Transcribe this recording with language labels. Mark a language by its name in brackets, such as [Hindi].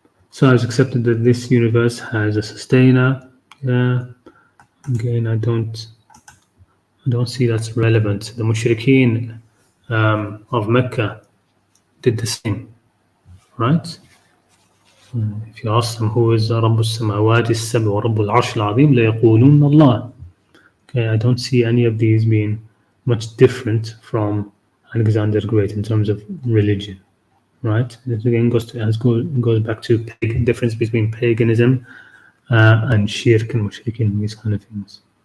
[English] Cyrus accepted that this universe has a sustainer. Yeah. Again, I don't see that's relevant. The mushrikeen of Mecca did the same, right? If you ask them who is [Arabic] رب السماوات السبع ورب العرش العظيم ليقولون الله. [English] Okay, I don't see any of these being much different from Alexander the Great in terms of religion, right? This again goes back to the difference between paganism and shirk and mushrikeen, these kind of things.